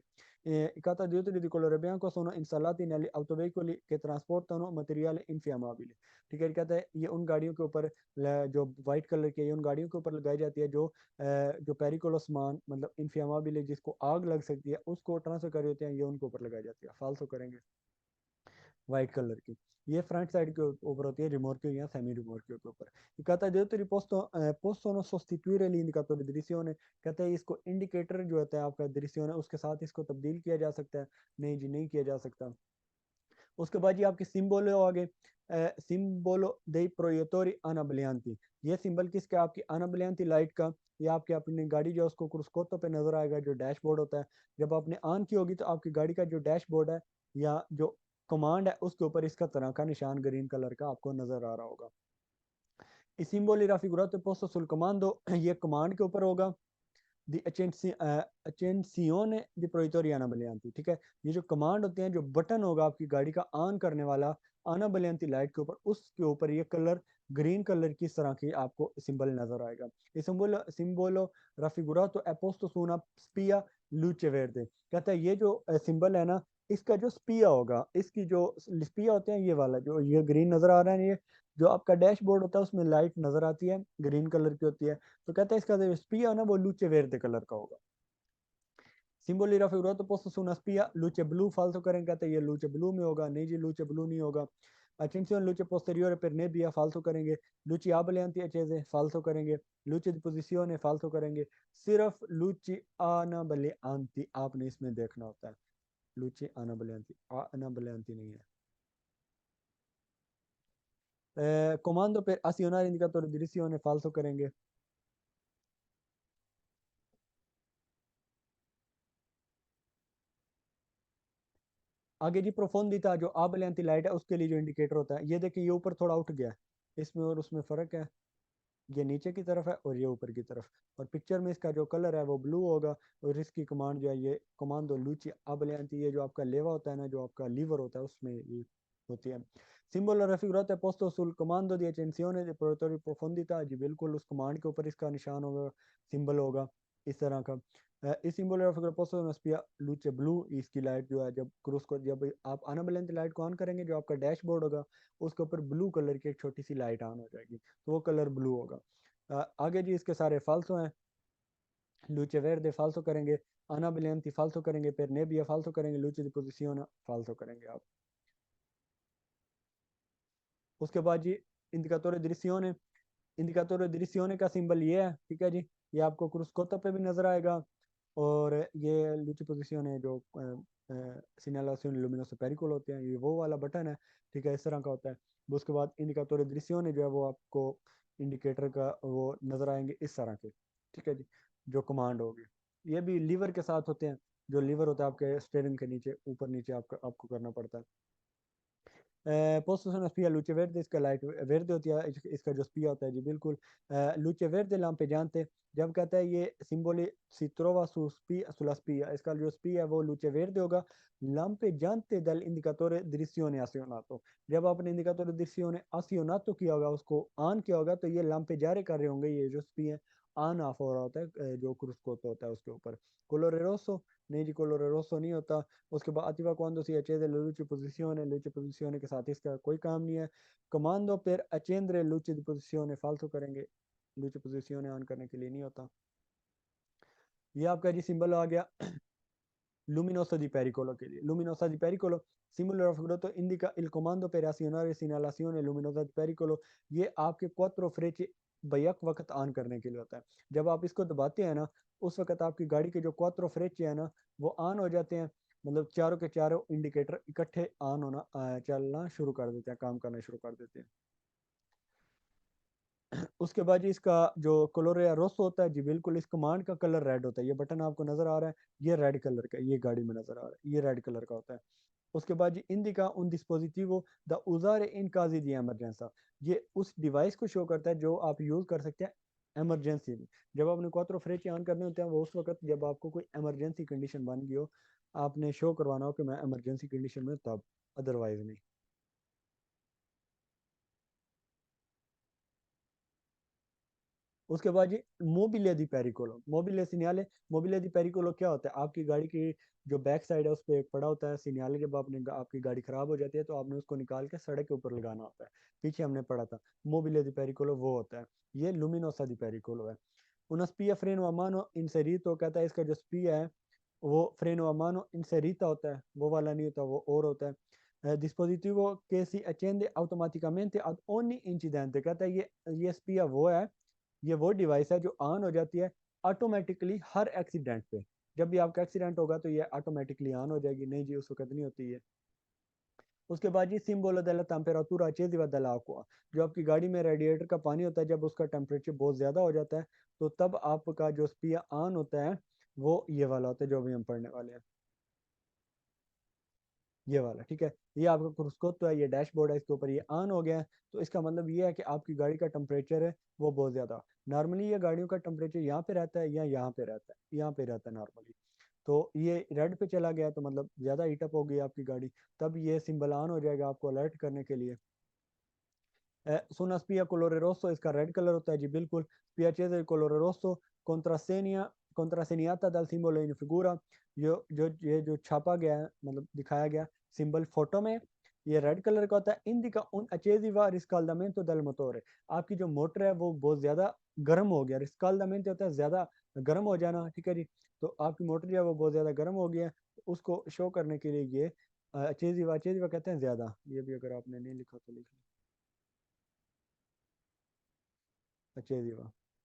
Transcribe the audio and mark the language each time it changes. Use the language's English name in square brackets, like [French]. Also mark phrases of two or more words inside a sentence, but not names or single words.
[Italian] I catadiotri di colore bianco sono installati negli autoveicoli che trasportano materiale infiammabile, [Hindi] ठीक है, कहता है ये उन गाड़ियों के ऊपर जो [English] white colour [Hindi] की है, उन गाड़ियों के ऊपर लगाई जाती है जो पेरिकुलस मान मतलब इनफियामाबिल है, जिसको आग लग सकती है, उसको ट्रांसफर कर रहे होते हैं, ये उनके ऊपर लगाई जाती है। फाल्सो करेंगे [English] white colour [Hindi] की, ये [English] front side [Hindi] के ऊपर होती है, रिमोर्कियो या [Italian] semi rimorchio [Hindi] के ऊपर। कहता है [Italian] dietro possono sostituire l'indicatore di direzione, [Hindi] कहता है इसको इंडिकेटर जो होता है आपका direzione उसके साथ इसको तब्दील किया जा सकता है, नहीं जी नहीं किया जा सकता। उसके बाद ये आपके सिंबल हो आगे, सिंबलो [Italian] dei proiettori anablianti, [Hindi] ये सिंबल किसका, आपकी अनाब्लियांती लाइट का, ये आपके अपनी गाड़ी जो उसको क्रुस्कोतो पे नजर आएगा, जो डैशबोर्ड होता है, जब आपने ऑन की होगी तो आपकी गाड़ी का जो डैशबोर्ड है या जो कमांड है उसके ऊपर इसका तरह का निशान [English] green colour [Hindi] का आपको नजर आ रहा होगा। [Italian] I simboli raffigurati posto sul comando, [Hindi] ये कमांड के ऊपर होगा, दी [Italian] accensione di proiettori anablianti, [Hindi] ठीक है, ये जो कमांड होते हैं, जो बटन होगा आपकी गाड़ी का ऑन करने वाला anablianti लाइट के ऊपर, उसके ऊपर ये कलर [English] green colour [Hindi] की तरह की आपको सिंबल नजर आएगा। [Italian] ये सिंबलो raffigurato è posto su una spia luce verde, [Hindi] कहता है ये जो सिंबल है ना, इसका जो स्पिया होगा, इसकी जो स्पिया होते हैं, ये वाला जो ये ग्रीन नजर आ रहा है, ये जो आपका डैशबोर्ड होता है उसमें लाइट नजर आती है, [English] green colour [Hindi] की होती है, तो कहता है इसका जो स्पिया ना वो [Italian] luce verde [Hindi] कलर का होगा। [Italian] सिंबल raffigurato posto su una spia luce blu, [Hindi] फालतू करेंगे, कहते हैं ये [Italian] luce blu [Hindi] में होगा, नहीं जी [Italian] luce blu [Hindi] नहीं होगा। [Italian] attenzione luce posteriore per nebbia, [Hindi] फालतू करेंगे। [Italian] luci abbaglianti accese, [Hindi] फालतू करेंगे। [Italian] luce di posizione, [Hindi] फालतू करेंगे। सिर्फ [Italian] luci anaballeanti [Hindi] आपने इसमें देखना होता है, [Italian] luci anaballeanti [Hindi] नहीं है। [Italian] comando per azionare indicatore di direzione, [Hindi] फालतू करेंगे। आगे जी प्रोफोंडिता जो आबलेंती लाइट है उसके लिए जो इंडिकेटर होता है, ये देखिए ये ऊपर थोड़ा उठ गया है, इसमें और उसमें फ़र्क है, ये नीचे की तरफ है और ये ऊपर की तरफ, और पिक्चर में इसका जो कलर है वो ब्लू होगा, और इसकी कमांड जो है ये [Italian] comando luci anabbaglianti, [Hindi] ये जो आपका लेवा होता है ना, जो आपका लीवर होता है उसमें ये होती है। [Italian] सिंबल raffigurato è posto sul comando di accensione dei proiettori di profondità, [Hindi] जी बिल्कुल उस कमांड के ऊपर इसका निशान होगा, सिंबल होगा इस तरह का। [Italian] इस सिंबल raffigurato posto una spia luce blu, [Hindi] इसकी लाइट जो है जब क्रूज को जब आप अनबलेंट लाइट को ऑन करेंगे, जो आपका डैशबोर्ड होगा उसके ऊपर [English] blue colour [Hindi] की एक छोटी सी लाइट ऑन हो जाएगी, तो वो कलर ब्लू होगा। आगे जी इसके सारे फाल्सो हैं, [Italian] luce verde [Hindi] फाल्सो करेंगे, अनाबलेंती फाल्सो करेंगे, फिर नेबिया फाल्सो करेंगे, [Italian] luce di posizione [Hindi] फाल्सो करेंगे आप। उसके बाद जी [Italian] indicatore direzione, indicatore direzione [Hindi] का सिंबल ये है, ठीक है जी, ये आपको क्रुस्कोता पे भी नजर आएगा, और ये [Italian] luci posizione [Hindi] है जो [Italian] segnalazione luminoso pericolo [Hindi] होते हैं, ये वो वाला बटन है, ठीक है, इस तरह का होता है। उसके बाद [Italian] indicatore direzione [Hindi] जो है वो आपको इंडिकेटर का वो नजर आएंगे इस तरह के, ठीक है जी, जो कमांड होगी, ये भी लीवर के साथ होते हैं, जो लीवर होता है आपके स्टीयरिंग के नीचे ऊपर नीचे आपको करना पड़ता है। [Italian] Posto sono spia luce verde, [Hindi] इसका लाइट verde होती है, इसका जो spia होता है जी बिल्कुल। [Italian] luce verde lampeggiante, [Hindi] जब कहता है ये सिंबल [Italian] si trova sulla spia, [Hindi] इसका जो spia है वो [Italian] luce verde [Hindi] होगा। [Italian] lampeggiante dall'indicatore direzione azionato, [Hindi] जब आपने इंडिकेटर [Italian] direzione azionato [Hindi] किया होगा, उसको ऑन किया होगा, तो ये lampeggiare कर रहे होंगे, ये जो spia है ऑन ऑफ हो रहा होता है, जो क्रूस्कोटो होता है उसके ऊपर। [Italian] colore rosso, [Hindi] नहीं जी [Italian] colore rosso [Hindi] नहीं होता। उसके बाद [Italian] attiva quando si accende la luce posizione [Hindi] के साथ इसका कोई काम नहीं है। [Italian] comando per accendere luce di posizione falso करेंगे, luce posizione [Hindi] ऑन करने के लिए नहीं होता। ये आपका जी सिंबल आ गया [Italian] luminosa di pericolo [Hindi] के लिए। [Italian] luminosa di pericolo simbolo raffigurato indica il comando per azionare segnalazione luminosa di pericolo, [Hindi] ये आपके [Italian] quattro frecce [Hindi] बैक वक्त ऑन करने के लिए होता है। जब आप इसको दबाते हैं ना, उस वक्त आपकी गाड़ी के जो [Italian] quattro frecce [Hindi] है ना, वो ऑन हो जाते हैं, मतलब चारों के चारों इंडिकेटर इकट्ठे ऑन होना चलना शुरू कर देते हैं, काम करना शुरू कर देते हैं। उसके बाद जी इसका जो कलर या रोस होता है जी बिल्कुल, इस कमांड का कलर रेड होता है। ये बटन आपको नजर आ रहा है, ये [English] red colour [Hindi] का, ये गाड़ी में नजर आ रहा है, ये [English] red colour [Hindi] का होता है। उसके बाद जी [Italian] indica un dispositivo da usare in casi di emergenza, [Hindi] ये उस डिवाइस को शो करता है जो आप यूज कर सकते हैं इमरजेंसी में। जब आपने [Italian] quattro frecce [Hindi] ऑन करने होते हैं, वो उस वक्त जब आपको कोई [English] emergency condition [Hindi] बन गई हो, आपने शो करवाना हो कि मैं [English] emergency condition [Hindi] में, तब, अदरवाइज नहीं। उसके बाद जी [Italian] mobile di pericolo, mobile segnale. mobile di pericolo [Hindi] क्या होता है? आपकी गाड़ी की जो बैक साइड है उस पर एक पड़ा होता है सिग्नाले। जब आपकी गाड़ी खराब हो जाती है तो आपने उसको निकाल के सड़क के ऊपर लगाना होता है। पीछे हमने पढ़ा था [Italian] mobile di pericolo [Hindi] वो होता है। ये [Italian] luminosa di pericolo [Hindi] है। [Italian] una spia freno a mano inserito, [Hindi] कहता है इसका जो स्पिया है वो फ्रेनो [Italian] a mano inserita [Hindi] होता है, वो वाला नहीं होता, वो और होता है। [Italian] dispositivo che si accende automaticamente ad ogni incidente, [Hindi] कहता है ये स्पिया वो है, ये वो डिवाइस है जो ऑन हो जाती है ऑटोमेटिकली हर एक्सीडेंट पे। जब भी आपका एक्सीडेंट होगा तो ये ऑटोमेटिकली ऑन हो जाएगी। नहीं जी, उस वक्त नहीं होती है। उसके बाद जी [Italian] सिंबolo della temperatura accesa dell'acqua, [Hindi] जो आपकी गाड़ी में रेडिएटर का पानी होता है, जब उसका टेम्परेचर बहुत ज़्यादा हो जाता है तो तब आपका जो स्पिया ऑन होता है वो ये वाला होता है जो अभी हम पढ़ने वाले हैं, ये वाला। ठीक है, ये आपका क्रूस्कोप तो है, ये डैशबोर्ड है, इसके ऊपर ये ऑन हो गया है। तो इसका मतलब ये है कि आपकी गाड़ी का टेम्परेचर है वो बहुत ज़्यादा। नॉर्मली ये गाड़ियों का टेम्परेचर यहाँ पे रहता है या यहाँ पे रहता है, यहाँ पे रहता है नॉर्मली। तो ये रेड पे चला गया तो मतलब ज़्यादा हीटअप हो गई आपकी गाड़ी, तब ये सिंबल ऑन हो जाएगा आपको अलर्ट करने के लिए। [Italian] Su una spia colore rosso, [Hindi] इसका रेड कलर होता है जी बिल्कुल। [Italian] spia accesa di colore rosso contrassegnata dal simbolo in figura, [Hindi] ये जो छापा गया है, मतलब दिखाया गया सिंबल फोटो में, ये [English] red colour [Hindi] का होता है। [Italian] indica un accesiva riscaldamento del motore, [Hindi] आपकी जो मोटर है वो बहुत ज़्यादा गर्म हो गया। रिस्काल्डामेंट होता है ज़्यादा गर्म हो जाना, ठीक है जी। तो आपकी मोटर जो है वो बहुत ज़्यादा गर्म हो गया है, उसको शो करने के लिए ये accesiva, accesiva कहते हैं ज़्यादा। ये भी अगर आपने नहीं लिखा तो लिख accesiva।